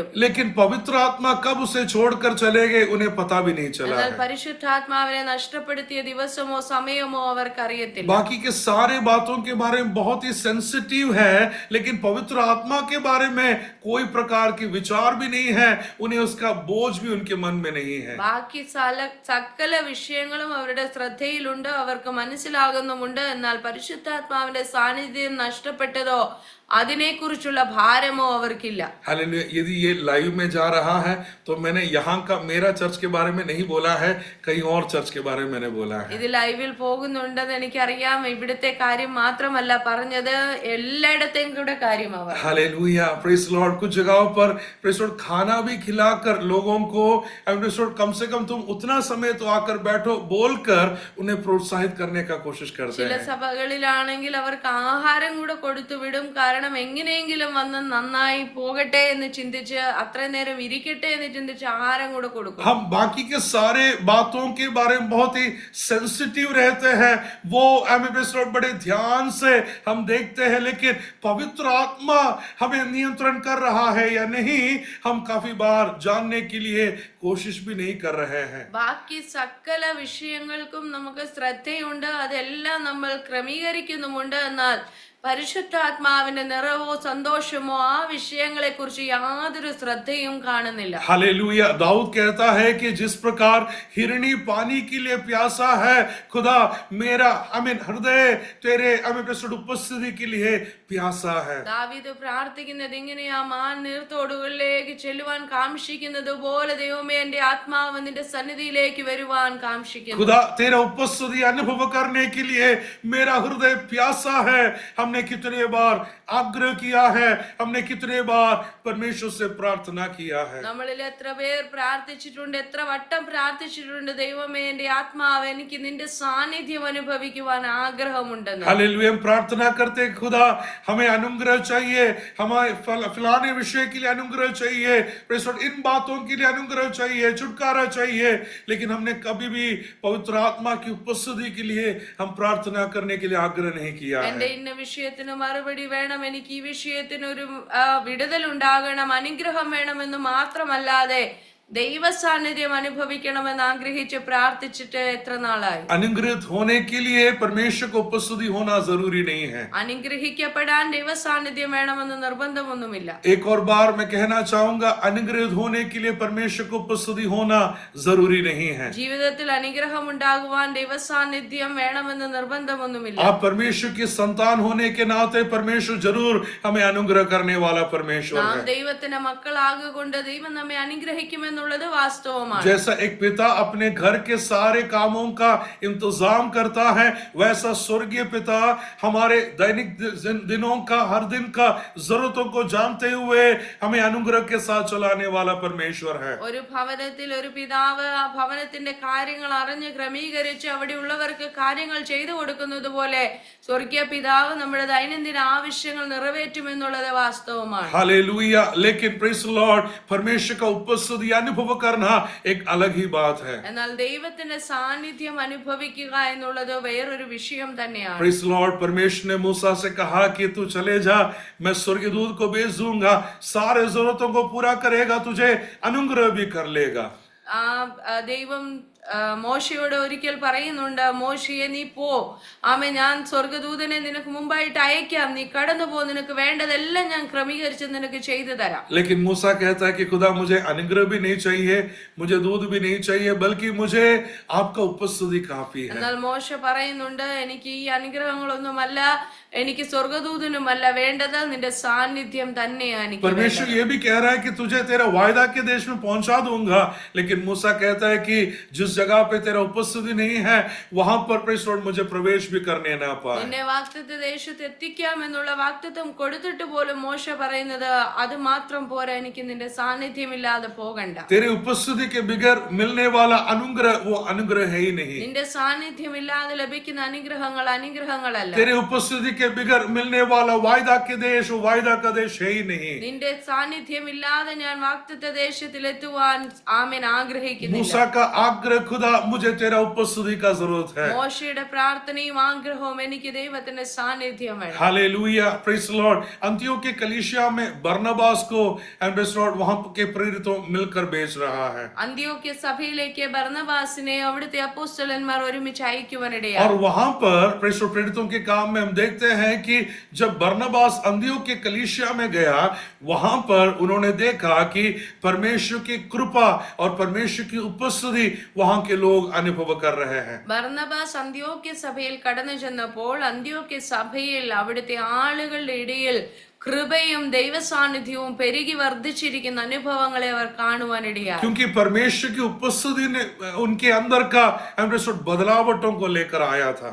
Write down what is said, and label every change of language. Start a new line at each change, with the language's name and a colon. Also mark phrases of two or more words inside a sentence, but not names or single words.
Hindi: लेकिन पवित्र आत्मा कब उसे छोड़कर चले गए उन्हें पता भी नहीं चला
Malayalam: എന്നാൽ
Hindi: है.
Malayalam: പരിശുദ്ധാത്മാവിനെ നഷ്ടപ്പെടുത്തിയ ദിവസമോ സമയമോ അവർക്ക് അറിയത്തില്ല.
Hindi: बाकी के सारे बातों के बारे में बहुत ही सेंसिटिव है, लेकिन पवित्र आत्मा के बारे में कोई प्रकार की विचार भी नहीं है, उन्हें उसका बोझ भी उनके मन में नहीं है.
Malayalam: ബാക്കി സകല വിഷയങ്ങളും അവരുടെ ശ്രദ്ധയിലുണ്ട്, അവർക്ക് മനസ്സിലാകുന്നുമുണ്ട്. എന്നാൽ പരിശുദ്ധാത്മാവിന്റെ സാന്നിധ്യം നഷ്ടപ്പെട്ടതോ അതിനെക്കുറിച്ചുള്ള ഭാരമോ അവർക്കില്ല.
Hindi: हालेलुया. यदि ये लाइव में जा रहा है तो मैंने यहाँ का मेरा चर्च के बारे में नहीं बोला है, कहीं और चर्च के बारे में मैंने बोला है।
Malayalam: ഇത് ലൈവിൽ പോകുന്നുണ്ടെന്ന് എനിക്കറിയാം. ഇവിടുത്തെ കാര്യം മാത്രമല്ല പറഞ്ഞത്, എല്ലായിടത്തെയും കൂടെ കാര്യമാവാം.
English: Hallelujah, Praise Lord.
Hindi: कुछ जगहों पर
English: Praise Lord
Hindi: खाना भी खिलाकर लोगों को,
English: Praise Lord
Hindi: कम से कम तुम उतना समय तो आकर बैठो बोलकर उन्हें प्रोत्साहित करने का कोशिश करते
Malayalam: ചില
Hindi: हैं।
Malayalam: സഭകളിലാണെങ്കിൽ അവർക്ക് ആഹാരം കൂടെ കൊടുത്തു വിടും. കാരണം എങ്ങനെയെങ്കിലും വന്ന് നന്നായി പോകട്ടെ എന്ന് ചിന്തിച്ച്, അത്രയും നേരം ഇരിക്കട്ടെ എന്ന് ചിന്തിച്ച് ആഹാരം കൂടെ കൊടുക്കും.
Hindi: हम बाकी के सारे बातों के बारे में बहुत ही सेंसिटिव रहते हैं, वो बड़े ध्यान से हम देखते हैं, लेकिन पवित्र आत्मा हमें नियंत्रण कर रहा है या नहीं, हम काफी बार जानने के लिए कोशिश भी नहीं कर रहे हैं।
Malayalam: ബാക്കി സകല വിഷയങ്ങൾക്കും നമുക്ക് ശ്രദ്ധയുണ്ട്, അതെല്ലാം നമ്മൾ ക്രമീകരിക്കുന്നുമുണ്ട്. എന്നാൽ പരിശുദ്ധാത്മാവിന്റെ നിറവോ സന്തോഷമോ ആ വിഷയങ്ങളെ കുറിച്ച് യാതൊരു ശ്രദ്ധയും കാണുന്നില്ല.
Hindi: हालेलुया। दाऊद कहता है कि जिस प्रकार हिरणी पानी के लिए प्यासा है, खुदा मेरा हृदय तेरे उपस्थिति के लिए प्यासा है।
Malayalam: ദാവീദ് പ്രാർത്ഥിക്കുന്നത് ഇങ്ങനെയാ, മാൻ നീർത്തോടുകളിലേക്ക് ചെല്ലുവാൻ കാംക്ഷിക്കുന്നത് പോലെ ദൈവമേ എന്റെ ആത്മാവ് നിന്റെ സന്നിധിയിലേക്ക് വരുവാൻ കാംക്ഷിക്കുന്നു.
Hindi: खुदा तेरा उपस्थिति अनुभव करने के लिए मेरा हृदय प्यासा है। हमने कितने बार आग्रह किया है, हमने कितने बार परमेश्वर से प्रार्थना किया है।
Malayalam: നമ്മളിൽ എത്ര പേർ പ്രാർത്ഥിച്ചിട്ടുണ്ട്, എത്ര വട്ടം പ്രാർത്ഥിച്ചിട്ടുണ്ട്, ദൈവമേ എന്റെ ആത്മാവ് എനിക്ക് നിന്റെ സാന്നിധ്യം അനുഭവിക്കുവാൻ ആഗ്രഹമുണ്ടെന്ന്.
Hindi: हालेलुया। हम प्रार्थना करते खुदा हमें अनुग्रह चाहिए, हमें फलाने विषय के लिए अनुग्रह चाहिए, इन बातों के लिए अनुग्रह चाहिए, छुटकारा चाहिए, लेकिन हमने कभी भी पवित्र आत्मा की उपस्थिति के लिए हम प्रार्थना करने के लिए आग्रह नहीं किया है।
Malayalam: എന്റെ ഇന്ന വിഷയത്തിന് മറുപടി വേണം, എനിക്ക് ഈ വിഷയത്തിന് ഒരു വിടുതൽ ഉണ്ടാകണം, അനുഗ്രഹം വേണമെന്ന് മാത്രമല്ലാതെ ദൈവ സാന്നിധ്യം അനുഭവിക്കണമെന്ന് ആഗ്രഹിച്ച് പ്രാർത്ഥിച്ചിട്ട് എത്ര നാളായി?
Hindi: अनुग्रहित होने के लिए परमेश्वर को उपस्थिति होना जरूरी नहीं है।
Malayalam: അനുഗ്രഹിക്കപ്പെടാൻ ദൈവ സാന്നിധ്യം വേണമെന്ന് നിർബന്ധമൊന്നുമില്ല.
Hindi: एक और बार मैं कहना चाहूंगा, अनुग्रहित होने के लिए परमेश्वर को उपस्थिति होना जरूरी नहीं है।
Malayalam: ജീവിതത്തിൽ അനുഗ്രഹം ഉണ്ടാകുവാൻ ദൈവ സാന്നിധ്യം വേണമെന്ന് നിർബന്ധമൊന്നുമില്ല.
Hindi: आप परमेश्वर की संतान होने के नाते परमेश्वर जरूर हमें अनुग्रह करने वाला परमेश्वर
Malayalam: നാം
Hindi: है।
Malayalam: ദൈവത്തിന്റെ മക്കളാകൊണ്ട് ദൈവം നമ്മെ അനുഗ്രഹിക്കുമെന്നുള്ളത് വാസ്തവമാണ്.
Hindi: जैसा एक पिता अपने घर के सारे कामों का इंतजाम करता है, वैसा स्वर्गीय पिता हमारे दैनिक दिनों का, हर दिन का जरूरतों को जानते हुए हमें अनुग्रह के साथ चलाने वाला परमेश्वर है।
Malayalam: ഒരു ഭവനത്തിൽ ഒരു പിതാവ് ആ ഭവനത്തിന്റെ കാര്യങ്ങൾ അറിഞ്ഞ് ക്രമീകരിച്ച് അവിടെ ഉള്ളവർക്ക് കാര്യങ്ങൾ ചെയ്തു കൊടുക്കുന്നത് പോലെ സ്വർഗീയ പിതാവ് നമ്മുടെ ദൈനംദിന ആവശ്യങ്ങൾ നിറവേറ്റുമെന്നുള്ളത് വാസ്തവമാണ്.
Hindi: हालेलुया। लेकिन
English: Praise Lord,
Hindi: परमेश्वर का उपस्थिति अनुभव करना एक अलग ही बात है।
Malayalam: എന്നാൽ ദൈവത്തിന്റെ സാന്നിധ്യം അനുഭവിക്കുക എന്നുള്ളത് വേറൊരു വിഷയം തന്നെയാണ്.
English: Praise Lord,
Hindi: परमेश्वर ने मूसा से कहा कि तू चले जा, मैं स्वर्गदूत को भेज दूंगा, सारे जरूरतों को पूरा करेगा, तुझे अनुग्रह भी कर लेगा।
Malayalam: ദൈവം മോശയോട് ഒരിക്കൽ പറയുന്നുണ്ട്, മോശയെ നീ പോ, ഞാൻ സ്വർഗദൂതനെ നിനക്ക് മുമ്പായിട്ട് അയക്കാം, നീ കടന്നു പോ, നിനക്ക് വേണ്ടതെല്ലാം ഞാൻ ക്രമീകരിച്ച് നിനക്ക് ചെയ്തു തരാം.
Hindi: लेकिन मूसा कहता है कि खुदा मुझे अनुग्रह भी नहीं चाहिए, मुझे दूध भी नहीं चाहिए, बल्कि मुझे आपका उपस्थिति काफी है।
Malayalam: എന്നാൽ മോശ പറയുന്നുണ്ട്, എനിക്ക് ഈ അനുഗ്രഹങ്ങളൊന്നുമല്ല, എനിക്ക് സ്വർഗദൂതനുമല്ല വേണ്ടത്, നിന്റെ സാന്നിധ്യം തന്നെയാണ്.
Hindi: परमेश्वर ये भी कह रहा है कि तुझे तेरा वायदा के देश में पहुंचा दूंगा, लेकिन मूसा कहता है कि जिस जगह पे तेरा उपस्थिति नहीं है, वहां पर परमेश्वर मुझे प्रवेश भी करने ना पाए।
Malayalam: നിന്നെ വാഗ്ദത്ത ദേശത്ത് എത്തിക്കാം എന്നുള്ള വാഗ്ദത്തം കൊടുത്തിട്ട് പോലും മോശ പറയുന്നത്, അത് മാത്രം പോരാ, എനിക്ക് നിന്റെ സാന്നിധ്യമില്ലാതെ പോകണ്ട.
Hindi: तेरी उपस्थिति के बगैर मिलने वाला अनुग्रह वो अनुग्रह है ही नहीं।
Malayalam: നിന്റെ സാന്നിധ്യമില്ലാതെ ലഭിക്കുന്ന അനുഗ്രഹങ്ങൾ അനുഗ്രഹങ്ങളല്ല.
Hindi: तेरी उपस्थिति के बगैर मिलने वाला वायदा के देश वो वायदा का देश है ही नहीं।
Malayalam: നിന്റെ സാന്നിധ്യമില്ലാതെ ഞാൻ വാഗ്ദത്ത ദേശത്തിൽ എത്തുവാൻ ആമേൻ ആഗ്രഹിക്കുന്നില്ല.
Hindi: मूसा का आग्रह, खुदा मुझे तेरा उपस्थिति का जरूरत है।
Malayalam: മോശയുടെ പ്രാർത്ഥനയും ആഗ്രഹവും, എനിക്ക് ദൈവത്തിന്റെ സാന്നിധ്യം വേണം.
English: Hallelujah, Praise Lord.
Hindi: अंतियोक के कलीसिया में बरनबास को एम्बेसडर वहां के प्रेरितों मिलकर भेज रहा है।
Malayalam: അന്ത്യോക്യ സഭയിലേക്ക് ബർന്നബാസിനെ അവിടുത്തെ അപ്പോസ്തലന്മാർ ഒരുമിച്ച് അയക്കുവാനിടയായി.
Hindi: और वहां पर प्रेरितों के काम में हम देखते हैं कि जब बरनबास अंतियोक के कलीसिया में गया, वहां पर उन्होंने देखा कि परमेश्वर की कृपा और परमेश्वर की उपस्थिति वहां के लोग अनुभव कर रहे हैं।
Malayalam: ബർന്നബാസ് അന്ത്യോക്യ സഭയിൽ കടന്നു ചെന്നപ്പോൾ അന്ത്യോക്യ സഭയിൽ അവിടുത്തെ ആളുകളുടെ ഇടയിൽ കൃപയും ദൈവസാന്നിധ്യവും പെരുകി വർദ്ധിച്ചിരിക്കുന്ന അനുഭവങ്ങളെ അവർ കാണുവാനിടയായി.
Hindi: क्योंकि परमेश्वर की उपस्थिति ने उनके अंदर का बदलावटों को लेकर आया था.